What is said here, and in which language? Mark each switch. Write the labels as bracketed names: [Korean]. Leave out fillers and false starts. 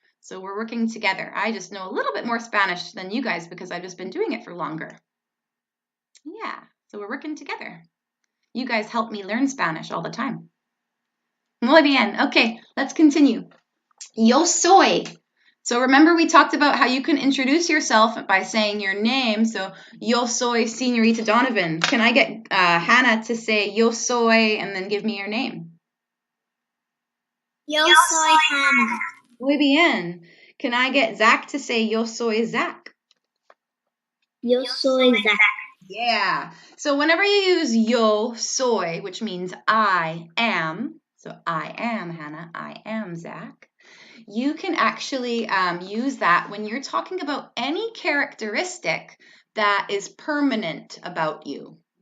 [English] So we're working together. I just know a little bit more Spanish than you guys because I've just been doing it for longer. Yeah, so we're working together. You guys help me learn Spanish all the time. [Spanish] Muy bien. [English] Okay, let's continue. [Spanish] Yo soy. [English] So remember we talked about how you can introduce yourself by saying your name. [Spanish] So yo soy Señorita Donovan. [English] Can I get Hannah to say [Spanish] yo soy [English] and then give me your name? [Spanish] Yo soy Hannah. Muy bien. [English] Can I get Zach to say [Spanish] yo soy Zach? Yo soy Zach. [English] Yeah. So whenever you use [Spanish] yo soy, [English] which means I am, so I am Hannah, I am Zach, you can actually use that when you're talking about any characteristic that is permanent about you.